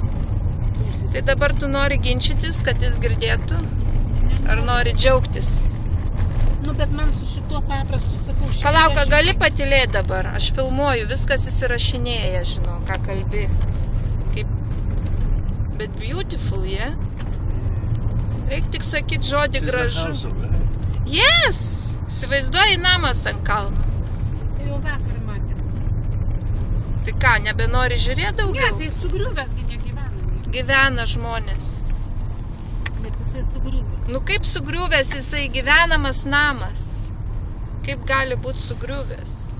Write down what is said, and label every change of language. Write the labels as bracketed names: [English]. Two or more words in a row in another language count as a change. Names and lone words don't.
[Lithuanian] Tai dabar tu nori ginčytis, kad jis girdėtų? Ar nori džiaugtis? Nu, bet man su šituo paprastu sakau. Palauk, gali patylėti dabar. Aš filmuoju, viskas įsirašinėja, žinau, ką kalbi. Kaip... Bet [English] beautiful, yeah? [Lithuanian] Reikia tik sakyti žodį [English] There's a [Lithuanian] gražu. [English] house up there. Yes! [Lithuanian] Įsivaizduoji namas ant kalno. Tai jau vakar matėm. Tai ką, nebenori žiūrėti Ne, daugiau? tai sugriuvęs gi negyvena. Gyvena žmonės. Bet jisai sugriuvęs. Nu kaip sugriuvęs jisai gyvenamas namas? Kaip gali būti sugriuvęs?